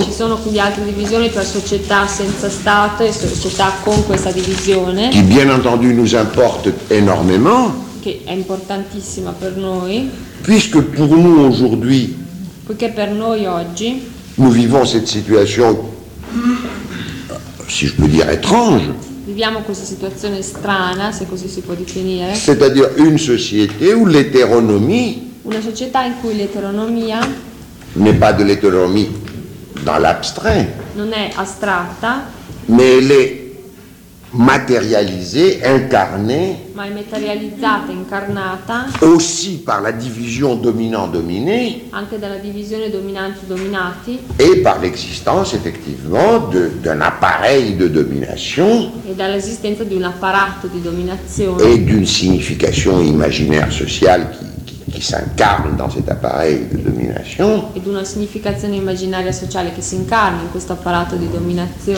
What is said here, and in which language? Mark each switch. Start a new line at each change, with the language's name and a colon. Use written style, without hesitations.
Italian: Ci sono quindi altre divisioni tra società senza stato e società con questa divisione.
French: Qui bien entendu nous importe énormément.
Italian: Che è importantissima per noi.
French: Puisque pour nous aujourd'hui.
Italian: Poiché per noi oggi.
French: Nous vivons cette situation, si je peux dire, étrange.
Italian: Viviamo questa situazione strana, se così si può definire.
French: C'est-à-dire une société où l'hétéronomie.
Italian: Una società in cui l'eteronomia.
French: N'est pas de l'hétéronomie dans l'abstrait.
Italian: Non è astratta.
French: Mais elle est matérialisée, incarnée.
Italian: Ma è materializzata, incarnata.
French: Aussi par la division dominant-dominé.
Italian: Anche dalla divisione dominanti-dominati.
French: Et par l'existence, effectivement, d'un appareil de domination.
Italian: E dall'esistenza di un apparato di dominazione.
French: Et d'une signification imaginaire sociale qui s'incarne dans cet appareil de domination.
Italian: E d'una significazione immaginaria sociale che si incarna in questo apparato di dominazione.